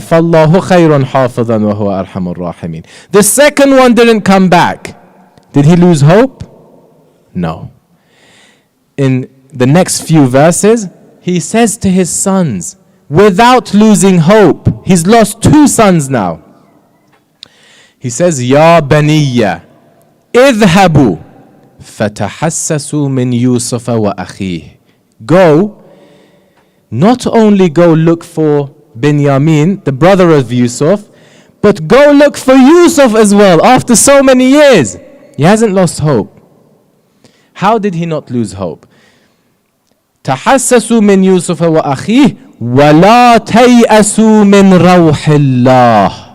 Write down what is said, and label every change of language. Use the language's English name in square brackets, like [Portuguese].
[Arabic] فَاللَّهُ خَيْرٌ حَافِظًا وَهُوَ أَرْحَمُ الرَّاحِمِينَ. [English] The second one didn't come back. Did he lose hope? No. In the next few verses, he says to his sons, without losing hope, he's lost 2 sons now. He says, [Arabic] يَا بَنِيَّ اذْهَبُوا فَتَحَسَّسُوا مِنْ يُوسُفَ وَأَخِيهِ. [English] Go, not only go look for Binyamin, the brother of Yusuf, but go look for Yusuf as well after so many years. He hasn't lost hope. How did he not lose hope? [Arabic] تَحَسَّسُوا مِنْ يُوسُفَ وَأَخِيهِ وَلَا تَيْأَسُوا مِنْ رَوْحِ اللَّهِ.